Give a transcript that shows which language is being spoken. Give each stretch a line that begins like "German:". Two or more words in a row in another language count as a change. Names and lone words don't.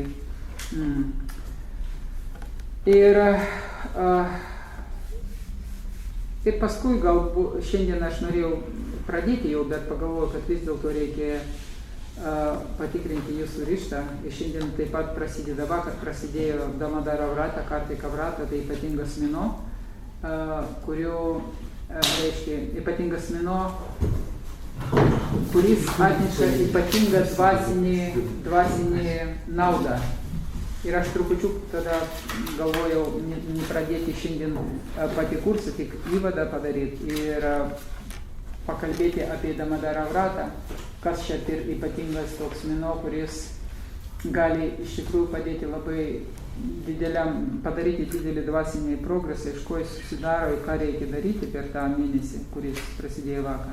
Lithuanian: Ir paskui galbūt šiandien aš norėjau pradėti jau, bet pagalvojau, kad vis dėlto reikia patikrinti jūsų ryžtą. Ir šiandien taip pat prasideda, vakar prasidėjo Damadara vrata, Kartika vrata, tai ypatingas mėnuo, ypatingas mėnuo, kuris atneša ypatingą dvasinį naudą. Ir aš trupučiu tada galvojau nepradėti šiandien patį kursą, tik įvadą padaryti ir pakalbėti apie Damadara vratą, kas čia ir ypatingas toks mėnuo, kuris gali iš tikrųjų padėti labai padaryti didelį dvasinį progresą, iš ko jis susidaro ir ką reikia daryti per tą mėnesį, kuris prasidėjo vakar.